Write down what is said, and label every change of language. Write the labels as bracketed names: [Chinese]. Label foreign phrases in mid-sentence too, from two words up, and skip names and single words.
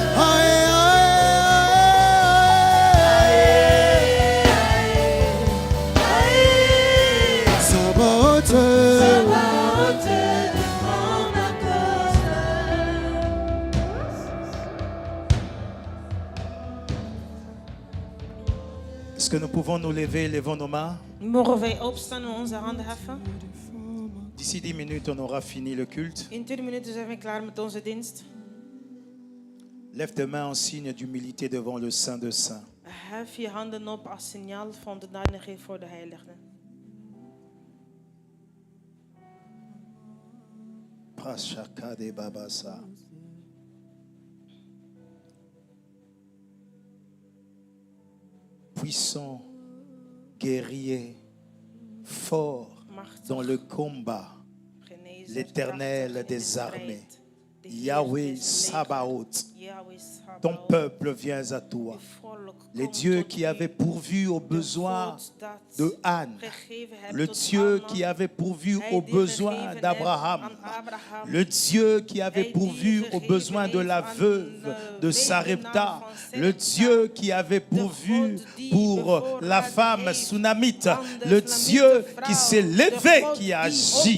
[French] Aïe, Sabaoth te défend ma cause. Est-ce que nous pouvons nous lever, levons nos mains? [Dutch] Mogen wij opstaan en onze handen heffen? [French] D'ici 10 minutes, on aura fini le culte. [Dutch] In 10 minuten zijn we klaar met onze dienst. [French] Lève tes mains en signe d'humilité devant le Saint de Saints. [Dutch] Hef je handen op als signaal van onderdanigheid voor de heilige. Prashaka de Babasa. [French] Puissant, guerrier, fort dans le combat, [Dutch] Genezer, [French] l'Éternel [Dutch] krachtig in de [French] des armées, [Dutch] strijd. De Heer [French] Yahweh [Dutch] des legers. [French] Sabaoth, [Dutch] Yahweh [French] ton peuple vient à toi. Les dieux qui avaient pourvu aux besoins de Anne, le Dieu qui avait pourvu aux besoins d'Abraham, le Dieu qui avait pourvu aux besoins de la veuve de Sarepta, le Dieu qui avait pourvu pour la femme sunamite, le Dieu qui s'est levé, qui a agi.